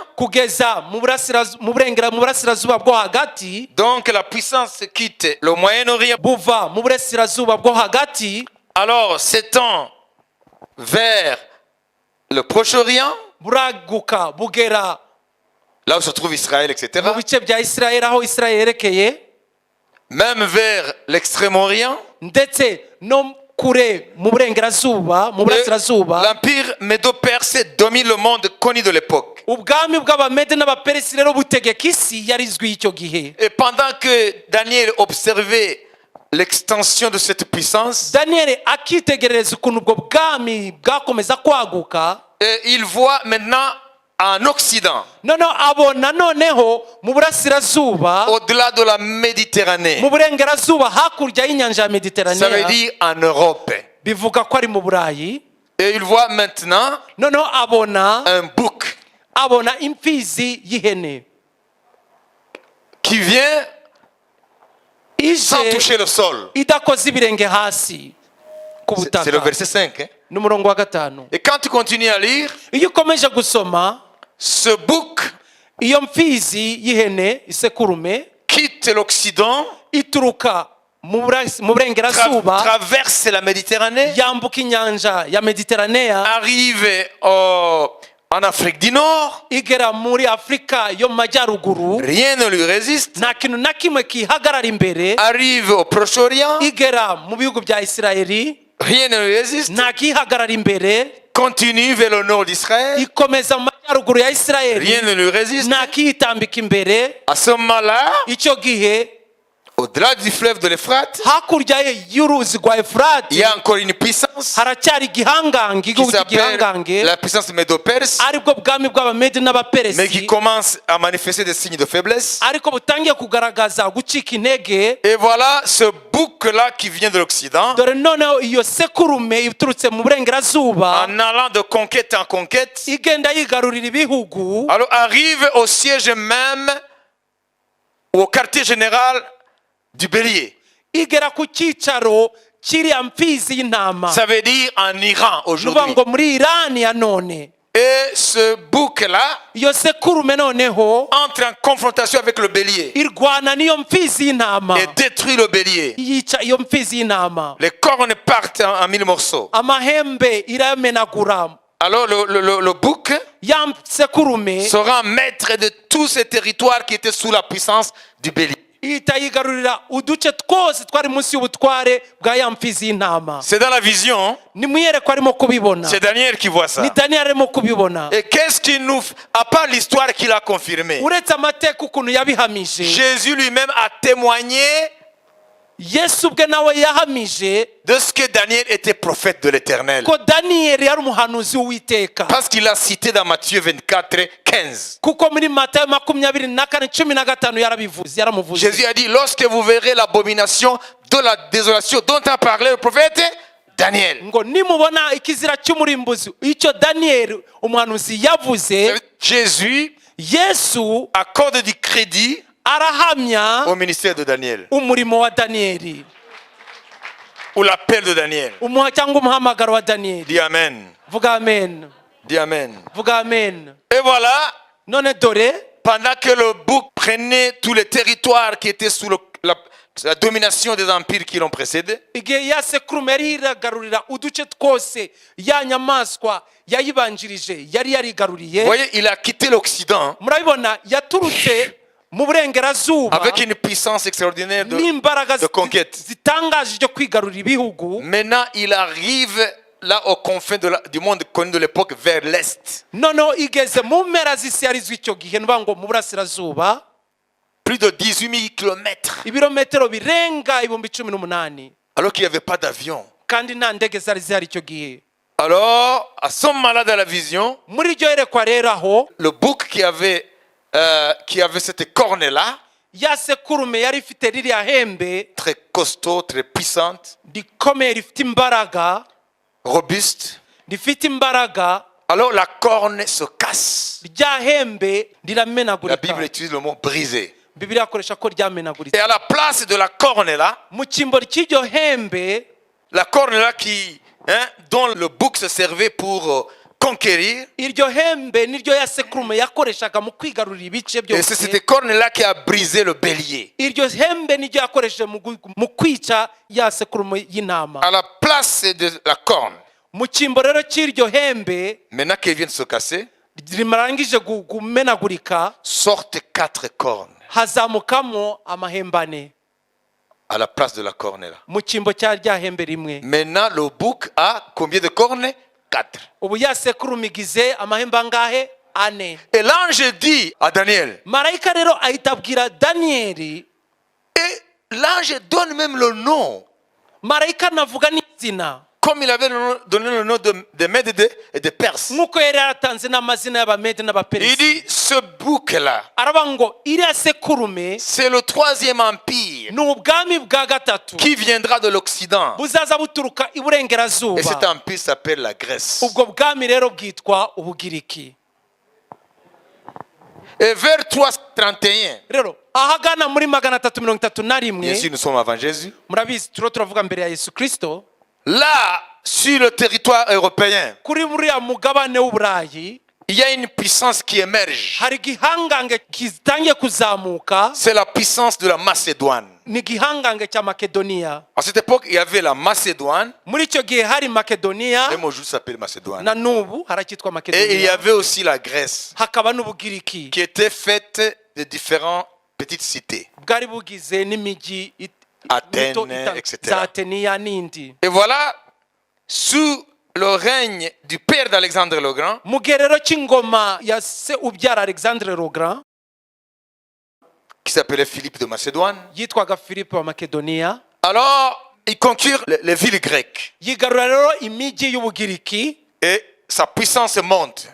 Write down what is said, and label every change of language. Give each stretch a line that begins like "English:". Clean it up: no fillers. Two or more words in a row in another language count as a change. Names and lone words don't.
Kinyarwanda: kugeza mu burasirazuba bwo hagati.
French: Donc la puissance quitte le Moyen-Orient,
Kinyarwanda: buva mu burasirazuba bwo hagati
French: alors s'étend vers le Proche-Orient,
Kinyarwanda: buraguka bugera
French: là où se trouve Israël, etc.
Kinyarwanda: mu bice bya Isirayeli aho Isirayeli yerekeye,
French: Même vers l'Extrême-Orient.
Kinyarwanda: ndetse no kure mu burengerazuba, mu burasirazuba.
French: L'empire médo-perse domine le monde connu de l'époque.
Kinyarwanda: ubwami bw'abamede n'abaperesi rero butegeka isi yari izwi y'icyo gihe.
French: Et pendant que Daniel observait l'extension de cette puissance,
Kinyarwanda: Daniel akitegereza ukuntu ubwo bwami bwakomeza kwaguka,
French: et il voit maintenant en Occident,
Kinyarwanda: noneho abona noneho mu burasirazuba,
French: au-delà de la Méditerranée,
Kinyarwanda: mu burengerazuba hakurya y'inyanja ya
French: ça veut Mediterane, dire en Europe.
Kinyarwanda: bivuga ko ari mu Burayi.
French: Et il voit maintenant
Kinyarwanda: noneho abona
French: un bouc
Kinyarwanda: imfizi y'ihene
French: qui vient sans
Kinyarwanda: ije
French: toucher le sol.
Kinyarwanda: idakoze ibirenge hasi. ku
French: C'est le
Kinyarwanda: butaka
French: verset 5. Hein.
Kinyarwanda: n'umurongo wa gatanu.
French: Et quand tu continues à lire,
Kinyarwanda: Iyo ukomeje gusoma
French: ce bouc
Kinyarwanda: iyo mfizi y'ihene isekurume
French: quitte l'Occident,
Kinyarwanda: ituruka mu burengerazuba
French: traverse la Méditerranée,
Kinyarwanda: yambuka inyanja ya Mediteranea
French: arrive en Afrique du Nord.
Kinyarwanda: igera muri Afurika yo mu majyaruguru,
French: Rien ne lui résiste.
Kinyarwanda: nta kintu na kimwe kihagarara imbere,
French: Arrive au Proche-Orient.
Kinyarwanda: igera mu bihugu bya Isirayeli,
French: Rien ne lui résiste.
Kinyarwanda: nta kihagarara imbere,
French: Continue vers le nord d'Israël.
Kinyarwanda: ikomeza mu majyaruguru ya Isirayeli,
French: Rien ne lui résiste.
Kinyarwanda: nta kiyitambika imbere.
French: À ce moment-là,
Kinyarwanda: Icyo gihe
French: au-delà du fleuve de l'Euphrate,
Kinyarwanda: hakurya y'uruzi rwa
French: il Efurati y a encore une puissance
Kinyarwanda: haracyari igihangange,
French: qui
Kinyarwanda: igihugu
French: s'appelle
Kinyarwanda: cy'igihangange
French: la puissance médo-perse,
Kinyarwanda: aribwo bwami bw'abamedi
French: mais qui
Kinyarwanda: n'abaperesi,
French: commence à manifester des signes de faiblesse.
Kinyarwanda: ariko butangiye kugaragaza gucika intege.
French: Et voilà ce bouc-là qui vient de l'Occident,
Kinyarwanda: Dore noneho iyo sekurume iturutse mu burengerazuba
French: en allant de conquête en conquête,
Kinyarwanda: igenda yigarurira ibihugu,
French: alors arrive au siège même, ou au quartier général du bélier.
Kinyarwanda: igera ku cyicaro kiriya mfizi y'intama,
French: Ça veut dire en Iran
Kinyarwanda: nuvuga
French: aujourd'hui.
Kinyarwanda: ngo muri Irani ya none.
French: Et ce bouc-là
Kinyarwanda: Iyo sekurume noneho
French: entre en confrontation avec le bélier
Kinyarwanda: irwana n'iyo mfizi y'intama,
French: et détruit le bélier.
Kinyarwanda: yica iyo mfizi y'intama,
French: Les cornes partent en mille morceaux.
Kinyarwanda: amahembe iramenagura.
French: Alors le bouc
Kinyarwanda: Ya sekurume
French: sera maître de tous ces territoires qui étaient sous la puissance du bélier.
Kinyarwanda: ihita yigarurira uduce twose twari munsi y'ubutware bwa ya mfizi y'intama.
French: C'est dans la vision,
Kinyarwanda: Ni mwiyereko arimo kubibona,
French: c'est Daniel qui voit ça.
Kinyarwanda: ni Daniel arimo kubibona.
French: Et qu'est-ce qu'il nous... À part l'histoire qu'il a confirmée,
Kinyarwanda: Uretse amateka ukuntu yabihamije,
French: Jésus lui-même a témoigné
Kinyarwanda: Yesu ubwe nawe yahamije
French: de ce que Daniel était prophète de l'Éternel.
Kinyarwanda: ko Daniyeli yari umuhanuzi w'Uwiteka,
French: Parce qu'il a cité dans Matthieu 24, 15.
Kinyarwanda: kuko muri Matayo 24:15 yaramuvuze.
French: Jésus a dit, lorsque vous verrez l'abomination de la désolation dont a parlé le prophète Daniel.
Kinyarwanda: Ngo nimubona ikizira cy'umurimbuzi icyo Daniyeli umuhanuzi yavuze,
French: Jésus
Kinyarwanda: Yesu
French: accorde du crédit
Kinyarwanda: arahamya
French: au ministère de Daniel,
Kinyarwanda: umurimo wa Daniyeli,
French: ou l'appel de Daniel.
Kinyarwanda: cyangwa umuhamagaro wa Daniyeli.
French: Dis Amen.
Kinyarwanda: Vuga amen,
French: Dis Amen.
Kinyarwanda: vuga amen.
French: Et voilà,
Kinyarwanda: None dore
French: pendant que le bouc prenait tous les territoires qui étaient sous la domination des empires qui l'ont précédé,
Kinyarwanda: igihe ya sekurume yari iragarurira uduce twose ya nyamaswa yayibanjirije yari
French: vous
Kinyarwanda: yarigaruriye,
French: voyez, il a quitté l'Occident
Kinyarwanda: murabibona yaturutse mu burengerazuba
French: avec une puissance extraordinaire
Kinyarwanda: n'imbaraga
French: de conquête.
Kinyarwanda: zitangaje zo kwigarurira ibihugu.
French: Maintenant, il arrive là aux confins du monde connu de l'époque, vers l'Est.
Kinyarwanda: Noneho igeze mu mpera z'isi yarizwe icyo gihe, nuvuga ngo mu burasirazuba,
French: Plus de 18 000 kilomètres.
Kinyarwanda: ibirometero birenga 18,000,
French: Alors qu'il n'y avait pas d'avion.
Kinyarwanda: kandi nta ndege zari zihari icyo gihe.
French: Alors, à ce moment-là dans la vision,
Kinyarwanda: Muri iryo yerekwa rero aho
French: le bouc qui avait cette corne-là,
Kinyarwanda: ya sekurume yari ifite ririya hembe
French: très costaud, très puissante,
Kinyarwanda: rikomeye rifite imbaraga,
French: robuste,
Kinyarwanda: rifite imbaraga,
French: alors la corne se casse.
Kinyarwanda: rya hembe
French: La
Kinyarwanda: riramenagurika.
French: Bible utilise le mot brisé.
Kinyarwanda: Bibiliya akoresha ko
French: Et
Kinyarwanda: ryamenaguritse.
French: à la place de la corne-là,
Kinyarwanda: Mu cyimbo cy'iryo hembe,
French: la corne-là dont le bouc se servait pour conquérir,
Kinyarwanda: iryo hembe niryo ya sekurume yakoreshaga mu kwigarurira ibice
French: et c'est cette
Kinyarwanda: byose.
French: corne-là qui a brisé le bélier.
Kinyarwanda: Iryo hembe niryo yakoresheje mu kwica ya sekurume y'intama.
French: À la place de la corne,
Kinyarwanda: Mu cyimbo rero cy'iryo hembe
French: maintenant qu'elle vient de se casser,
Kinyarwanda: rimarangije kumenagurika,
French: sortent 4 cornes
Kinyarwanda: hazamukamo amahembe ane
French: à la place de la corne là.
Kinyarwanda: mu cyimbo cya rya hembe rimwe.
French: Maintenant, le bouc a combien de cornes? 4.
Kinyarwanda: Ubu ya sekurume igize amahembe angahe? Ane.
French: Et l'ange dit à Daniel,
Kinyarwanda: Marayika rero ahita abwira Daniyeli,
French: et l'ange donne même le nom,
Kinyarwanda: marayika navuga n'izina,
French: comme il avait donné le nom de Mèdes et de Perses.
Kinyarwanda: nk'uko yari yaratanze n'amazina y'abamede
French: Il
Kinyarwanda: n'abaperesi.
French: dit, ce bouc-là,
Kinyarwanda: Aravuga ngo iriya sekurume
French: c'est le 3e empire
Kinyarwanda: ni ubwami bwa gatatu
French: qui viendra de l'Occident.
Kinyarwanda: buzaza buturuka
French: Et cet
Kinyarwanda: iburengerazuba.
French: empire s'appelle la Grèce.
Kinyarwanda: Ubwo bwami rero bwitwa Ubugiriki.
French: Et vers 331,
Kinyarwanda: Rero ahagana muri 331,
French: bien sûr nous sommes avant Jésus,
Kinyarwanda: murabizi turiho turavuga mbere ya Yesu Kristo,
French: Là, sur le territoire européen,
Kinyarwanda: kuri buriya mugabane w'uburayi
French: il y a une puissance qui émerge.
Kinyarwanda: hari igihangange kitangiye kuzamuka.
French: C'est la puissance de la Macédoine.
Kinyarwanda: Ni igihangange cya Makedoniya.
French: À cette époque, il y avait la Macédoine.
Kinyarwanda: Muri icyo gihe hari Makedoniya,
French: Même aujourd'hui, ça s'appelle Macédoine.
Kinyarwanda: na n'ubu haracyitwa
French: Et il y Makedoniya. avait aussi la Grèce,
Kinyarwanda: Hakaba n'ubugiriki
French: qui était faite de différentes petites cités.
Kinyarwanda: bwari bugize n'imijyi Athènes, mito etc. za Ateniya n'indi.
French: Et voilà, sous le règne du père d'Alexandre le Grand,
Kinyarwanda: Mu gihe rero cy'ingoma ya se ubyara Alexandre le Grand
French: qui s'appelait Philippe de Macédoine,
Kinyarwanda: yitwaga Philippe wa Makedoniya,
French: alors il conquiert les villes grecques.
Kinyarwanda: yigarura rero imijyi y'ubugiriki,
French: Et sa puissance monte.